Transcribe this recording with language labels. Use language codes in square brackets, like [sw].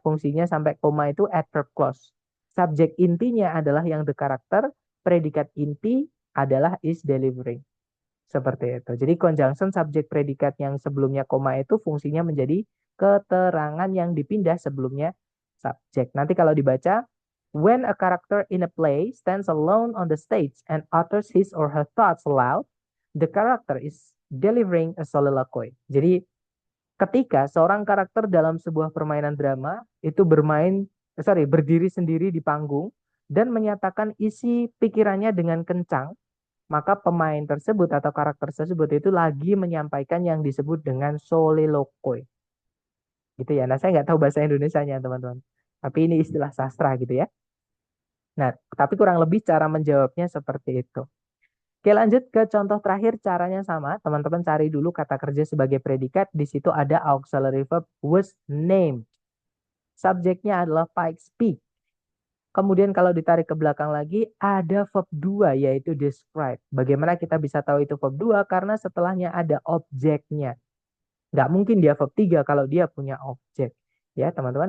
[id] Fungsinya sampai koma itu adverb clause. Subjek intinya adalah yang the karakter, predikat inti adalah is delivering. Seperti itu. Jadi conjunction subjek predikat yang sebelumnya koma itu fungsinya menjadi keterangan yang dipindah sebelumnya subjek. [en] Nanti kalau dibaca, when a character in a play stands alone on the stage and utters his or her thoughts aloud, the character is delivering a soliloquy. [id] Jadi ketika seorang karakter dalam sebuah permainan drama itu berdiri sendiri di panggung dan menyatakan isi pikirannya dengan kencang, maka pemain tersebut atau karakter tersebut itu lagi menyampaikan yang disebut dengan soliloquy. Gitu ya. Nah, saya nggak tahu bahasa Indonesianya, teman-teman. Tapi ini istilah sastra gitu ya. Nah, tapi kurang lebih cara menjawabnya seperti itu. Oke, lanjut ke contoh terakhir, caranya sama. Teman-teman cari dulu kata kerja sebagai predikat. Di situ ada auxiliary verb was named. Subjeknya adalah Pikes Peak. Kemudian kalau ditarik ke belakang lagi, ada verb 2 yaitu describe. Bagaimana kita bisa tahu itu verb 2? Karena setelahnya ada objeknya. Nggak mungkin dia verb 3 kalau dia punya objek. Ya, teman-teman.